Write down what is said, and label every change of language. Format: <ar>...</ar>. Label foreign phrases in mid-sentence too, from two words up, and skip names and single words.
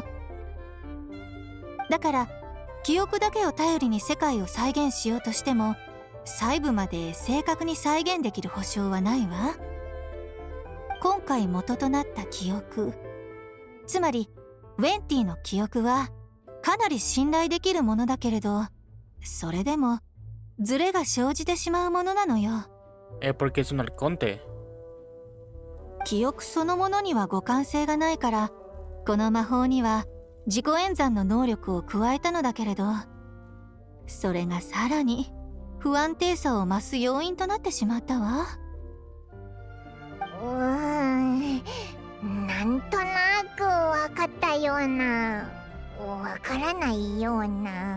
<ja>だから記憶だけを頼りに世界を再現しようとしても細部まで正確に再現できる保証はないわ。今回元となった記憶、つまりウェンティの記憶はかなり信頼できるものだけれど、それでもズレが生じてしまうものなのよ。</ja> <es>porque es un arconte.</es> <ja>記憶そのものには互換性がないから、この魔法には自己演算の能力を加えたのだけれど、それがさらに不安定さを増す要因となってしまったわ。なんとなくわかったような、わからないような。</ja>